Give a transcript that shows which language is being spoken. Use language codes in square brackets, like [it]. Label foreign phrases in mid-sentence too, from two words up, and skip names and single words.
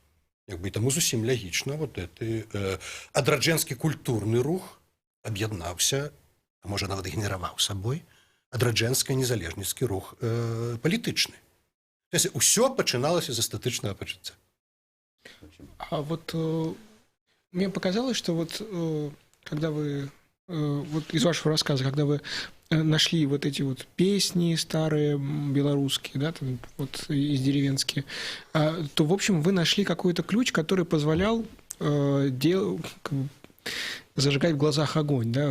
[be] Як бы таму зусім лягічна вот гэты адраджэнскі культурны рух аб'яднаўся, а можа нават генераваў сабой адраджэнскі незалежніцкі рух палітычны. Усё пачыналася з эстэтычнага пачуцця. [ru] А вот мне показалось, что вот когда вы, вот из вашего рассказа, когда вы нашли вот эти вот песни старые белорусские, да, там вот из деревенские, то, в общем, вы нашли какой-то ключ, который позволял зажигать в глазах огонь, да.